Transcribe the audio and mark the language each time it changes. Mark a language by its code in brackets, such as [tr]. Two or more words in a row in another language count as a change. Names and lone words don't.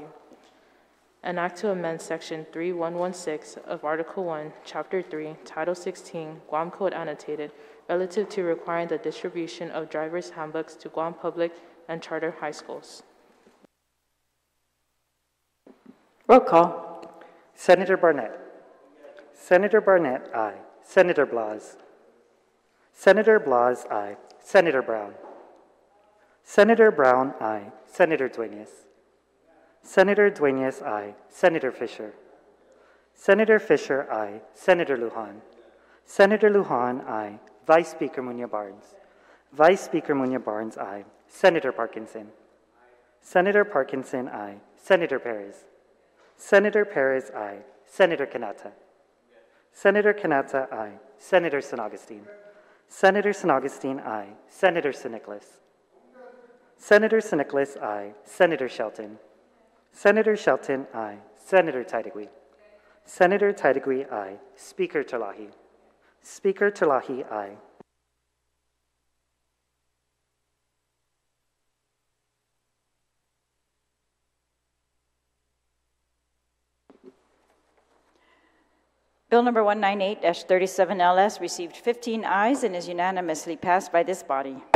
[en] An act to amend Section 3116 of Article 1, Chapter 3, Title 16, Guam Code Annotated, relative to requiring the distribution of driver's handbooks to Guam public and charter high schools. Roll call. Senator Barnett. Senator Barnett, aye. Senator Blas. Senator Blas, aye. Senator Brown. Senator Brown, aye. Senator Duenas. Senator Duenas, aye. Senator Fisher. Senator Fisher, aye. Senator Lujan. Senator Lujan, aye. Vice Speaker Munoz Barnes. Vice Speaker Munoz Barnes, aye. Senator Parkinson. Senator Parkinson, aye. Senator Perez. Senator Perez, aye. Senator Kanata. Senator Kanata, aye. Senator San Augustine. Senator San Augustine, aye. Senator San Nicholas. Senator San Nicholas, aye. Senator Shelton. Senator Shelton, aye. Senator Tadigui. Senator Tadigui, aye. Speaker Terlahi. Speaker Terlahi, aye. Bill number 198-37LS received 15 ayes and is unanimously passed by this body.